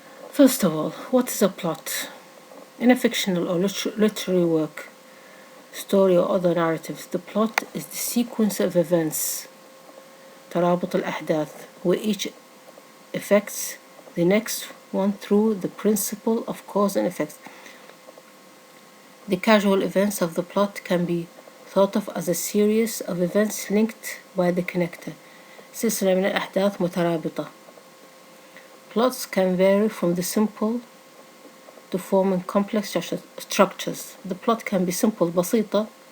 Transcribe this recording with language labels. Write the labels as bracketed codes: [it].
[en] First of all, what is a plot? In a fictional or literary work, story or other narratives, the plot is the sequence of events, [ar] ترابط الأحداث, [en] where each affects the next one through the principle of cause and effect. The casual events of the plot can be thought of as a series of events linked by the connector. [ar] سلسلة من الأحداث مترابطة. [en] Plots can vary from the simple to forming complex structures. The plot can be simple بسيطة.